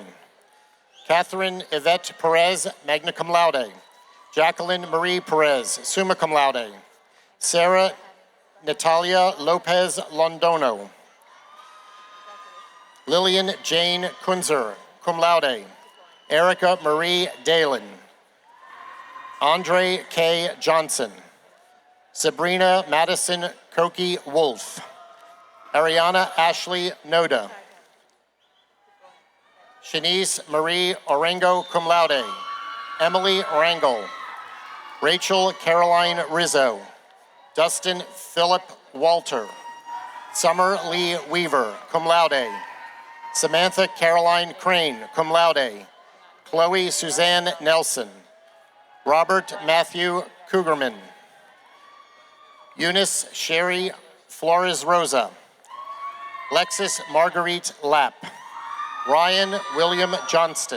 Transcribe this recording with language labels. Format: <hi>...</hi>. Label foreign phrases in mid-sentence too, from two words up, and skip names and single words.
<en>Catherine Yvette Perez,</en> <la>magna cum laude.</la> <en>Jacqueline Marie Perez,</en> <la>summa cum laude.</la> <en>Sarah Natalia Lopez Londono. Lillian Jane Kunzer,</en> <la>cum laude.</la> <en>Erica Marie Dalen. Andre K. Johnson. Sabrina Madison Koki Wolf. Ariana Ashley Noda. Shanice Marie Orengo,</en> <la>cum laude.</la> <en>Emily Rangel. Rachel Caroline Rizzo. Dustin Philip Walter. Summer Lee Weaver,</en> <la>cum laude.</la> <en>Samantha Caroline Crane,</en> <la>cum laude.</la> <en>Chloe Suzanne Nelson. Robert Matthew Cougarman. Eunice Sherry Flores Rosa. Lexis Marguerite Lapp. Ryan William Johnston.</en>